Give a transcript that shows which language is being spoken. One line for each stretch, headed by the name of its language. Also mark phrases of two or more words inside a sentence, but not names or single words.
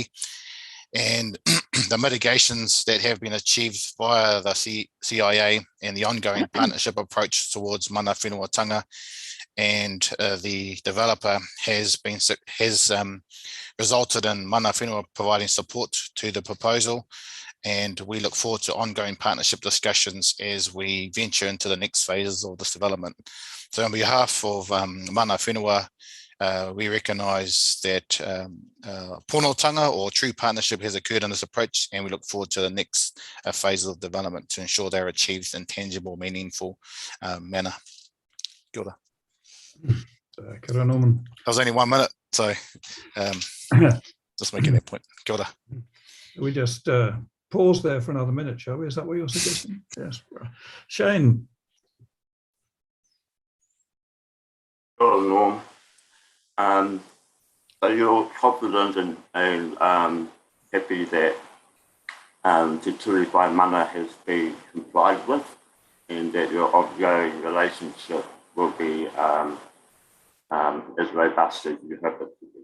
English: And the mitigations that have been achieved via the CIA and the ongoing partnership approach towards
Māori: mana whenuatanga
English: and the developer has resulted in
Māori: mana whenua
English: providing support to the proposal, and we look forward to ongoing partnership discussions as we venture into the next phases of this development. So on behalf of
Māori: mana whenua,
English: we recognise that ponotanga or true partnership has occurred in this approach, and we look forward to the next phases of development to ensure they're achieved in tangible, meaningful manner.
Māori: Kia ora. Kia ora, Norman.
English: That was only 1 minute, so just making that point.
Māori: Kia ora.
English: We just pause there for another minute, shall we? Is that what you're suggesting? Yes. Shane. Oh, Norm. Are you confident and happy that Te Ture Whai Mana has been complied with, and that your ongoing relationship will be as robust as you hope it to be?